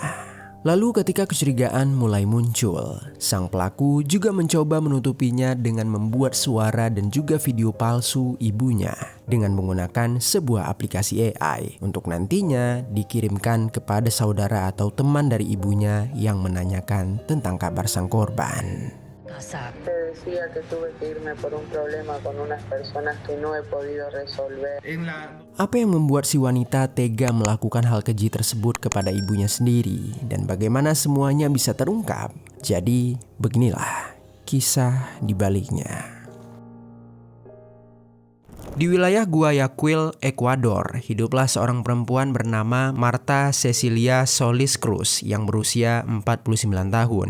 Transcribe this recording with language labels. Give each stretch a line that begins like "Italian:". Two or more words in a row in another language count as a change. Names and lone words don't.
Indonesian: Lalu ketika kecurigaan mulai muncul, sang pelaku juga mencoba menutupinya dengan membuat suara dan juga video palsu ibunya dengan menggunakan sebuah aplikasi AI untuk nantinya dikirimkan kepada saudara atau teman dari ibunya yang menanyakan tentang kabar sang korban.
Spanish: Te decía que tuve que irme por un problema con unas personas que no he podido resolver.
Indonesian: Apa yang membuat si wanita tega melakukan hal keji tersebut kepada ibunya sendiri dan bagaimana semuanya bisa terungkap? Jadi beginilah kisah di baliknya. Di wilayah Guayaquil, Ekuador, hiduplah seorang perempuan bernama Marta Cecilia Solis Cruz yang berusia 49 tahun.